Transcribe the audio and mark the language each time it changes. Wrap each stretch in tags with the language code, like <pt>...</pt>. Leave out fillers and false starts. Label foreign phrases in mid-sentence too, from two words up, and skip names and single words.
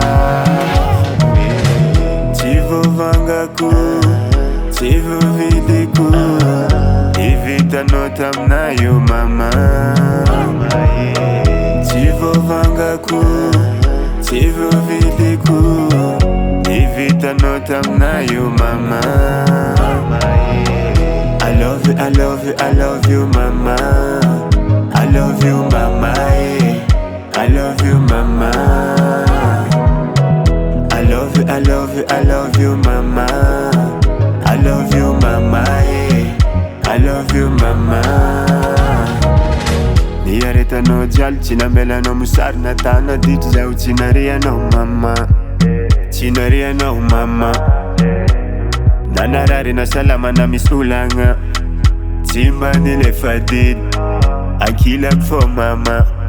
<mg>Tsy voavangako Tsy voavidiko Ivitanao taminayo mama Tsy voavangako Tsy voavidiko Ivitanao taminayo mama</mg> <en>I love you, I love you, I love you mama I love you mama I love you mama I love you, I love you, I love you mama I love you mama</en> <mg>I love you mama Niaretanao jialy tsy namelanao mosary natana ditry zaho tsy narianao mama Tsy narianao mama Nanarary na salama na misy olagna Tsy mba nilefa didy Ankilako fô mama</mg>